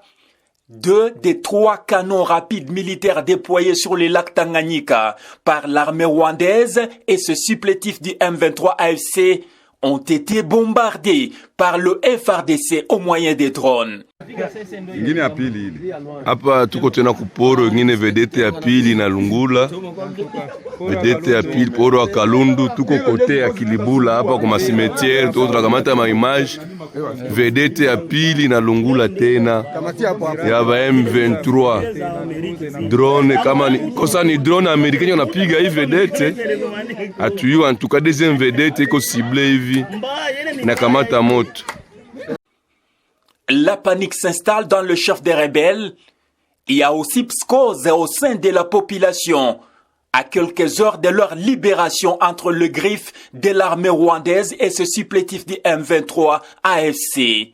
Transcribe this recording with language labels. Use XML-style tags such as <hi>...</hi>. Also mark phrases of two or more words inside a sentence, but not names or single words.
<fr>2 des 3 canons rapides militaires déployés sur le lac Tanganyika par l'armée rwandaise et ce supplétif du M23 AFC ont été bombardés par le FARDC au moyen des drones.</fr> <sw>Ingine ya pili hili. Hapa tuko tena kuporo ingine vedete ya pili na Lungula. Vedete ya pili poro wa Kalundu, tuko kote ya Kilibula hapa kwa masimetiere, tuko tunakamata ma image. Vedete ya pili na Lungula tena ya M23. Drone kama ni kosa ni drone amerikani wanapiga hivi vedete. Atuyua</sw> <fr>en tout cas deuxième vedete</fr> <sw>iko ciblé hivi na kamata moto.</sw> <fr>La panique s'installe dans le chef des rebelles. Il y a aussi psychose au sein de la population. À quelques heures de leur libération entre le griffe de l'armée rwandaise et ce supplétif du M23 AFC.</fr>